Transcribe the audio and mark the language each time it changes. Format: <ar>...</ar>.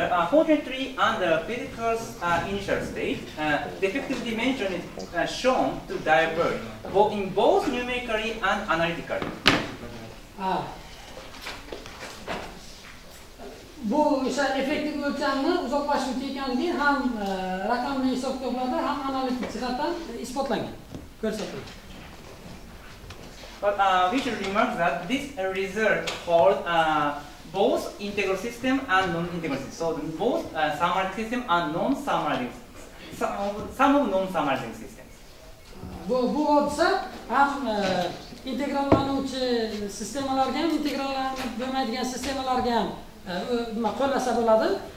<en>Fortunately, under physical initial state, the effective dimension is shown to diverge in both numerically and analytically.</en> <uz>Bu o'sha effektiv o'lchamni uzoqlashuvchi ekanligi ham raqamli hisob-kitoblarda ham analitik jihatdan isbotlangan, ko'rsatilgan.</uz> <en>But we should remark that this result holds both integral system and non-integral system. So both summarizing system and non-summarizing, some of non-summarizing systems.</en> <uz>Bu hodisa ham integrallanuvchi sistemalarga ham, integrallanib bo'lmaydigan sistemalarga ham qo'llasa bo'ladi.</uz>